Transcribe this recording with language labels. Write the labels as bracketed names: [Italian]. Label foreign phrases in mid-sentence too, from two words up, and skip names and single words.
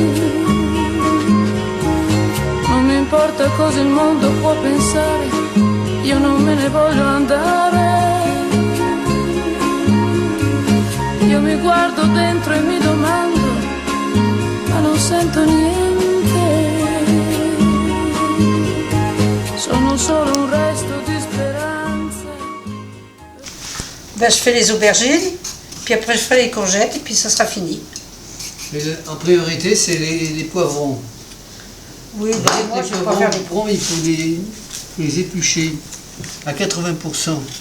[Italian] Non mi importa cosa il mondo può pensare, io non me ne voglio andare. Io mi guardo dentro e mi domando, ma non sento niente. Sono solo un resto di speranza. [French] Ben, je fais les aubergines, puis après je ferai les courgettes et puis ça sera fini. Mais en priorité, c'est les poivrons. Oui, ben, moi Les je peux pas faire les poivrons, il faut les éplucher à 80%.